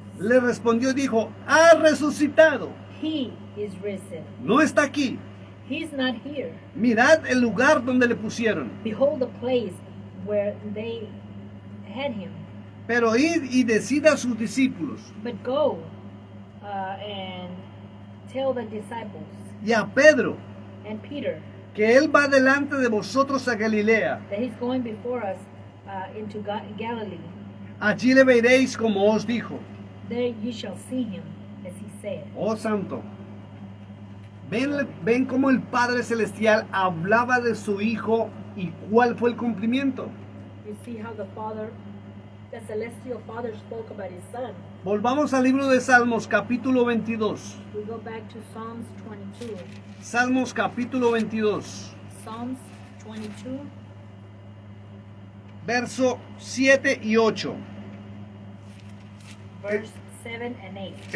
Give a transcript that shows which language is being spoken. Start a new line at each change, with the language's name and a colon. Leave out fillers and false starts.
Spanish: Le respondió y dijo, ha resucitado.
English: He is risen.
Spanish: No está aquí.
English: He's not here.
Spanish: Mirad el lugar donde le pusieron.
English: Behold the place where they had him.
Spanish: Pero id y decid a sus discípulos
English: But go and tell the disciples
Spanish: y a Pedro
English: and Peter
Spanish: que él va delante de vosotros a Galilea.
English: that he's going before us into Galilee.
Spanish: Allí le veréis como os dijo.
English: There you shall see him, as he said.
Spanish: Oh Santo. Ven cómo el Padre Celestial hablaba de su Hijo y cuál fue el cumplimiento.
English: You see how the celestial Father spoke about his Son.
Spanish: Volvamos al libro de Salmos capítulo 22.
English: We go back to Psalms 22.
Spanish: Salmos capítulo 22.
English: Psalms 22,
Spanish: Verso 7 y 8.
English: verse 7 and 8.